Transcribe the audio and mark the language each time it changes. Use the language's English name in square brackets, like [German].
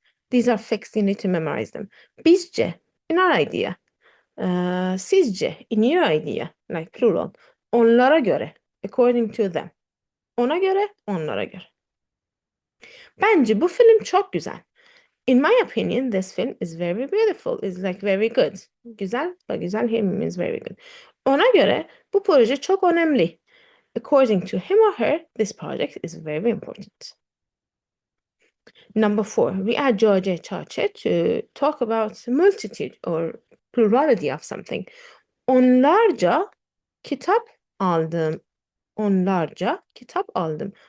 [English] These are fixed, you need to memorize them. Bizce, in our idea. Sizce, in your idea, like plural. Onlara göre, according to them. [Turkish] Ona göre, onlara göre. Bence bu film çok güzel. [English] In my opinion, this film is very beautiful. It's like very good. [Turkish] Güzel, but güzel here means very good. Ona göre bu proje çok önemli. [English] According to him or her, this project is very important. Number 4, we add Georgia Chache to talk about multitude or plurality of something. [Turkish] Onlarca kitap aldım. Onlarca kitap aldım.